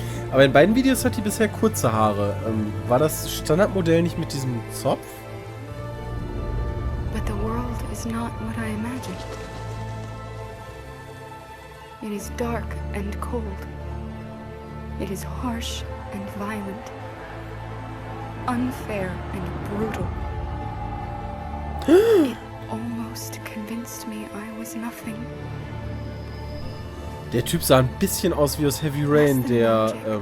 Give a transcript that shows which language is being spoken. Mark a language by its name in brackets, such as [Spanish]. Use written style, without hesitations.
[German] Aber in beiden Videos hat die bisher kurze Haare. War das Standardmodell nicht mit diesem Zopf? [English] But the world is not what I imagined. It is dark and cold. It is harsh and violent. Unfair and brutal. It almost convinced Against me, I was nothing. [German] Der Typ sah ein bisschen aus wie aus Heavy Rain, der,